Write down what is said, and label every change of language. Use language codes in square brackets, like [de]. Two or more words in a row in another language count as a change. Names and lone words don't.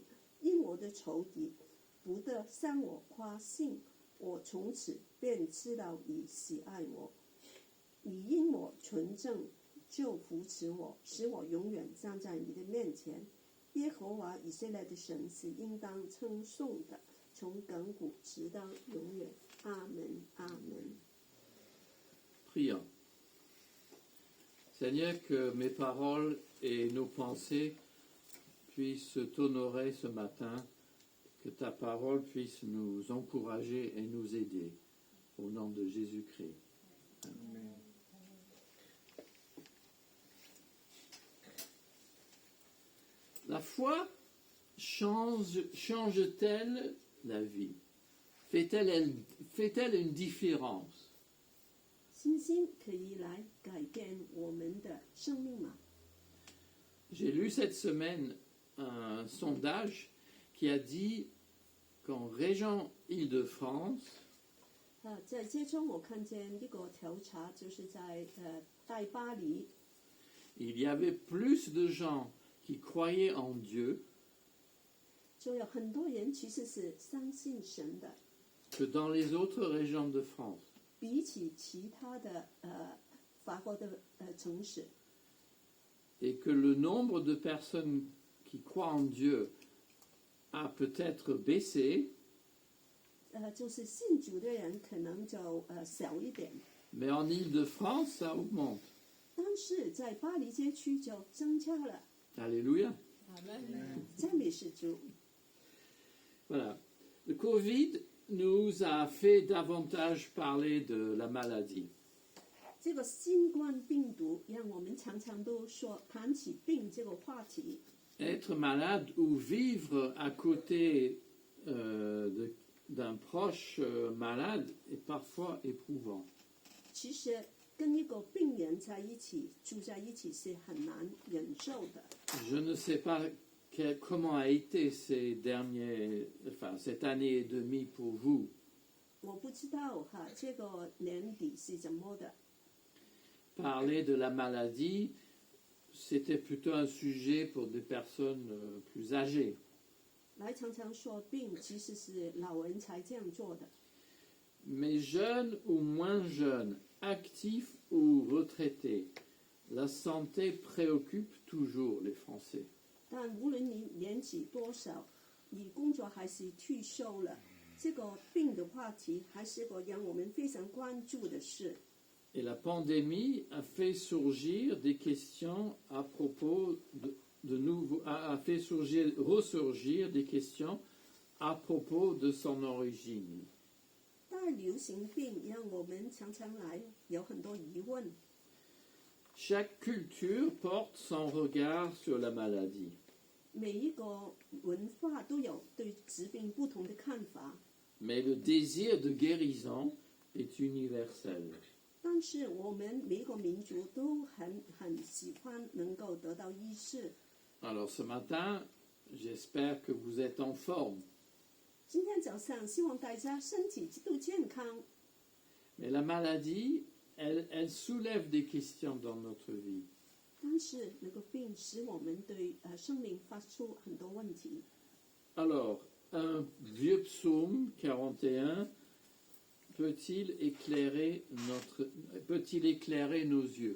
[zh] 因我的仇敌不得向我夸胜，我从此便知道你喜爱我。你因我纯正，就扶持我，使我永远站在你的面前。耶和华以色列的神是应当称颂的，从亘古直到永远。阿门，阿门。 [fr] Prions. Seigneur, que mes paroles et nos pensées puissent t'honorer ce matin, que ta parole puisse nous encourager et nous aider. Au nom de Jésus-Christ. Amen. La foi change-t-elle la vie? Fait-elle une différence? [zh] 信心可以来改变我们的生命吗？ [fr] J'ai lu cette semaine un sondage qui a dit qu'en région Île-de-France, [zh] 在这中我看见一个调查，就是在大巴黎， [fr] il y avait plus de gens qui croyaient en Dieu [zh] 就有很多人其实是相信神的， [fr] que dans les autres régions de France. [zh] 比起其他的法国的城市， [fr] Et que le nombre de personnes qui croient en Dieu a peut-être baissé, [zh] 就是信主的人可能就小一点， [fr] mais en Île-de-France, ça augmente. [zh] 但是在巴黎街区就增加了。 [fr] Alléluia. [zh] 赞美是主。 [fr] Voilà. Le Covid nous a fait davantage parler de la maladie. [zh] 这个新冠病毒让我们常常都说谈起病这个话题。 [fr] Être malade ou vivre à côté d'un proche malade est parfois éprouvant. [zh] 其实跟一个病人在一起住在一起是很难忍受的。 [fr] Je ne sais pas comment a été cette année et demie pour vous. [zh] 我不知道这个年底是怎么的。 [fr] Parler de la maladie, c'était plutôt un sujet pour des personnes plus âgées. [zh] 来常常说病，其实是老人才这样做的。 [fr] Mais jeunes ou moins jeunes, actifs ou retraités, la santé préoccupe toujours les Français. [zh] 但无论你年纪多少，你工作还是退休了，这个病的话题还是个让我们非常关注的事。 [fr] Et la pandémie a fait surgir des questions à propos a fait ressurgir des questions à propos de son origine. [zh] 大流行病让我们常常来有很多疑问。 [fr] Chaque culture porte son regard sur la maladie. [zh] 每一个文化都有对疾病不同的看法， [fr] Mais le désir de guérison est universel. [zh] 但是我们每一个民族都很喜欢能够得到医治。 [fr] Alors ce matin, j'espère que vous êtes en forme. [zh] 今天早上希望大家身体都健康， [fr] Mais la maladie, elle soulève des questions dans notre vie. [zh] 但是那个病使我们对生命发出很多问题。 [fr] Alors, un vieux psaume 41 peut-il éclairer nos yeux?